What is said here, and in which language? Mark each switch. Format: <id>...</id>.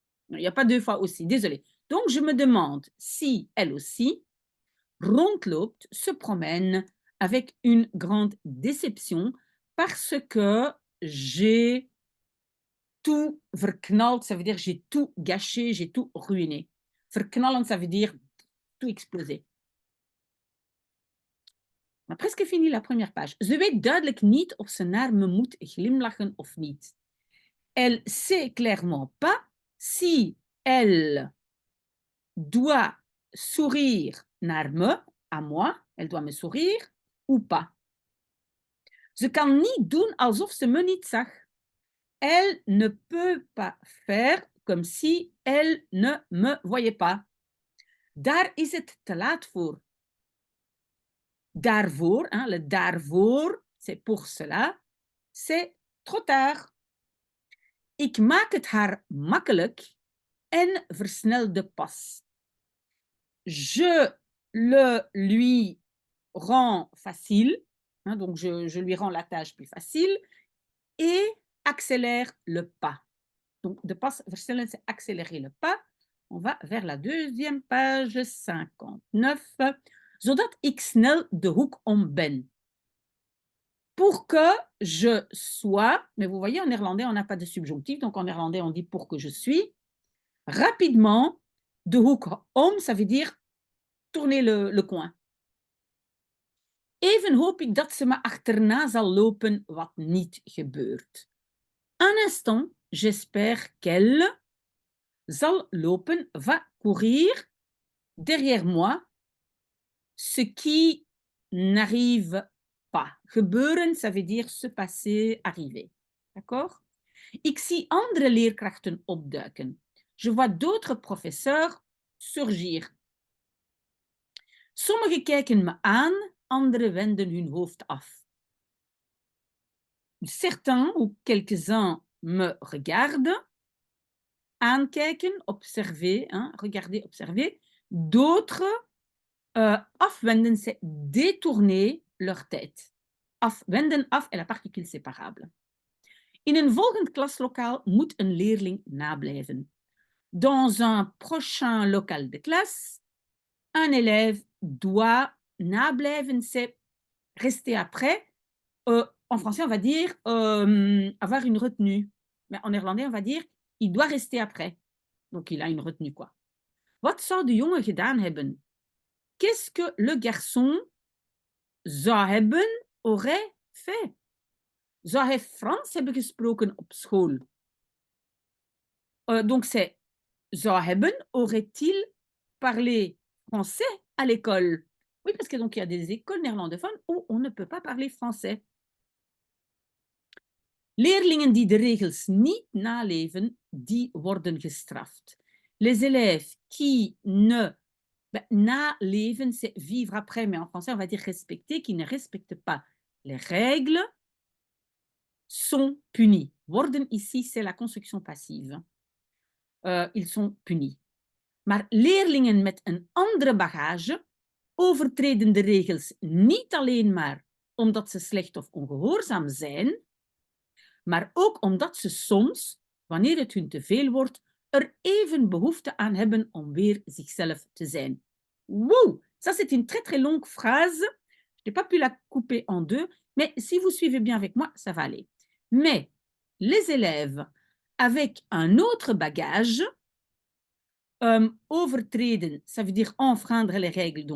<fr>Il n'y a pas deux fois aussi, désolé. Donc, je me demande si elle aussi rondloopt, se promène avec une grande déception parce que j'ai tout verknald, ça veut dire j'ai tout gâché, j'ai tout ruiné. Verknallen, ça veut dire tout exploser. On a presque fini la première page.</fr> <nl>Ze weet duidelijk niet of ze naar me moet glimlachen of niet.</nl> <fr>Elle sait clairement pas si elle doit sourire</fr> <nl>naar me,</nl> <fr>à moi, elle doit me sourire ou pas.</fr> <nl>Ze kan niet doen alsof ze me niet zag.</nl> <fr>Elle ne peut pas faire comme si elle ne me voyait pas.</fr> <nl>Daar is het te laat voor.</nl> <fr>Daarvoor, hein, le daarvoor, c'est pour cela, c'est trop tard.</fr> <nl>Ik maak het haar makkelijk en versnel de pas.</nl> <fr>Je le lui rends facile, hein, donc je lui rends la tâche plus facile et accélère le pas. Donc,</fr> <nl>de pas versnellen,</nl> <fr>c'est accélérer le pas. On va vers la deuxième page 59.</fr> <nl>Zodat ik snel de hoek om ben.</nl> <fr>Pour que je sois, mais vous voyez, en néerlandais, on n'a pas de subjonctif, donc en néerlandais, on dit pour que je suis. Rapidement,</fr> <nl>de hoek om,</nl> <fr>ça veut dire tourner le coin.</fr> <nl>Even hoop ik dat ze me achterna zal lopen, wat niet gebeurt.</nl> <fr>Un instant, j'espère qu'elle</fr> <nl>zal lopen,</nl> <fr>va courir derrière moi, ce qui n'arrive pas. Gebeuren, ça veut dire se passer, arriver. D'accord?</fr> <nl>Ik zie andere leerkrachten opduiken.</nl> <fr>Je vois d'autres professeurs surgir.</fr> <nl>Sommigen kijken me aan, anderen wenden hun hoofd af.</nl> <fr>Certains ou quelques-uns me regardent. Aankijken, observer, hein, regarder, observer. D'autres afwenden, c'est détourner leur tête. Afwenden, af est la particule séparable. In een volgend klaslokaal moet een leerling nablijven. Dans un prochain local de classe, un élève doit nablijven, c'est rester après. En français, on va dire avoir une retenue. Mais en néerlandais, on va dire il doit rester après. Donc, il a une retenue, quoi.</fr> <nl>Wat zou de jongen gedaan hebben?</nl> <fr>Qu'est-ce que le garçon</fr> <nl>zou hebben,</nl> <fr>aurait fait?</fr> <nl>Zou hij Frans hebben gesproken op school?</nl> <fr>Donc, c'est</fr> <nl>zou hebben,</nl> <fr>aurait-il parlé français à l'école? Oui, parce que donc il y a des écoles néerlandophones où on ne peut pas parler français.</fr> <nl>Leerlingen die de regels niet naleven, die worden gestraft.</nl> <fr>Les élèves qui ne naleven, c'est vivre après, mais en français, on va dire respecter, qui ne respectent pas les règles, sont punis. Worden ici, c'est la construction passive. Ils sont punis.</fr> <nl>Maar leerlingen met een andere bagage overtreden de regels niet alleen maar omdat ze slecht of ongehoorzaam zijn, maar ook omdat ze soms, wanneer het hun te veel wordt, er even behoefte aan hebben om weer zichzelf te zijn.</nl> <fr>Wow, ça c'est une très très longue phrase. Je n'ai pas pu la couper en deux, mais si vous suivez bien avec moi, ça va aller. Mais les élèves avec un autre bagage, overtreden, ça veut dire enfreindre les règles.</fr>